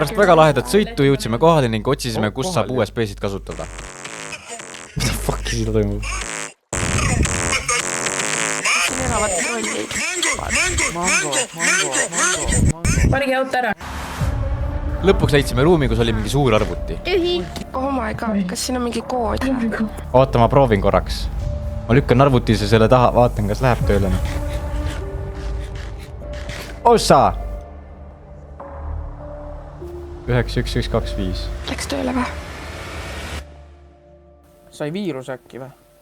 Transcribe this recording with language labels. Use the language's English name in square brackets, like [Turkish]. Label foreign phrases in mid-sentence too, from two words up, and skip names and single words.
[Estonian] Pärast väga lahedat sõitu jõudsime kohale ning otsisime, kus saab USB-sid kasutada. Mida fuck siin toimub? Siin elavad trollid. Panegi auto ära. Lõpuks leidsime ruumi, kus oli mingi suur arvuti. Tühi. [English] Oh my god, [Estonian] kas siin on mingi kood? Oota, ma proovin korraks. Ma lükkan arvutise selle taha, vaatan, kas läheb tööle. Ossa! 91125. Läks tööle või? Sai viirus äkki või?